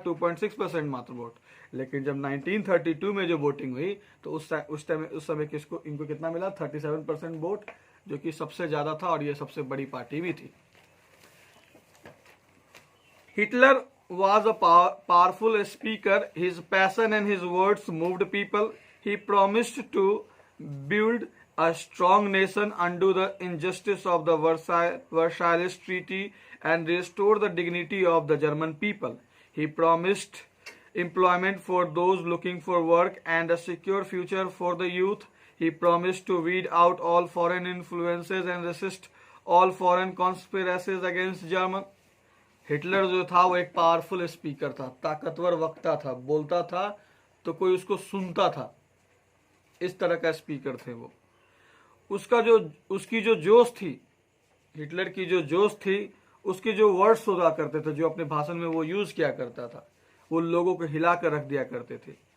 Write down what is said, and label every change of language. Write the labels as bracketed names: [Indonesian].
[Hindi] 2.6% मात्र वोट। लेकिन जब 1932 में जो वोटिंग हुई तो उस समय किसको, इनको कितना मिला? 37% वोट, जो कि सबसे ज्यादा था और ये सबसे बड़ी पार्टी भी थी। [English] Hitler was a powerful speaker. His passion and his words moved people. He promised to build a strong nation, undo the injustice of the Versailles Treaty, and restore the dignity of the German people. He promised employment for those looking for work and a secure future for the youth. He promised to weed out all foreign influences and resist all foreign conspiracies against German. [Hindi] Hitler जो था वो एक powerful speaker था, ताकतवर वक्ता था, बोलता था तो कोई उसको सुनता था, इस तरह का स्पीकर थे वो। उसकी जो जोश थी, हिटलर की जो जोश थी, उसके जो वर्ड्स हुआ करते थे, जो अपने भाषण में वो यूज किया करता था, वो लोगों को हिला कर रख दिया करते थे।